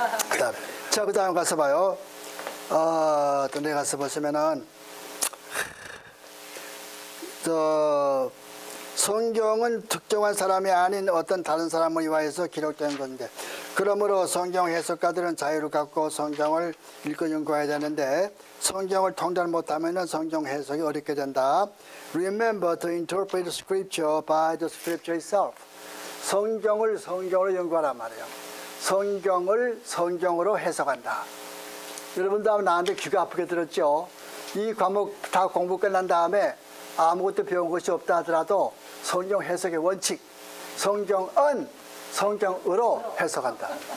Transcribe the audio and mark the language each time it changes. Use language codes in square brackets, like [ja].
[ko] 그 다음에 자, 그 다음 가서 봐요. 또 내 가서 보시면은 성경은 특정한 사람이 아닌 어떤 다른 사람을 위하여서 기록된 건데, 그러므로 성경 해석가들은 자유를 갖고 성경을 읽고 연구해야 되는데 성경을 통달 못하면 성경 해석이 어렵게 된다. [en] Remember to interpret scripture by the scripture itself. [ko] 성경을 성경으로 연구하란 말이에요. 성경을 성경으로 해석한다. 여러분도 아마 나한테 귀가 아프게 들었죠. 이 과목 다 공부 끝난 다음에 아무것도 배운 것이 없다 하더라도 성경 해석의 원칙, 성경은 성경으로 해석한다.